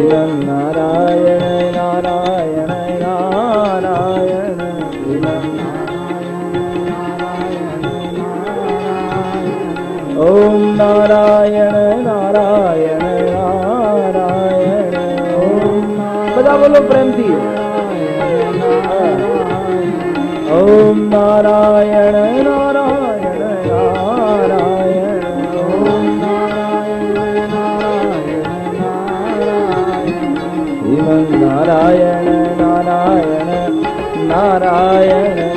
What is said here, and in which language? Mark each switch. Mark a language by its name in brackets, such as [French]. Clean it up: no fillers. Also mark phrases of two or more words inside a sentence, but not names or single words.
[Sanskrit] नारायण नारायण नारायण ओम नारायण नारायण नारायण ओम [Gujarati] બધા બોલો પ્રેમથી [Sanskrit] ओम नारायण नारायण नारायण ओम नारायण नारायण नारायण नारायण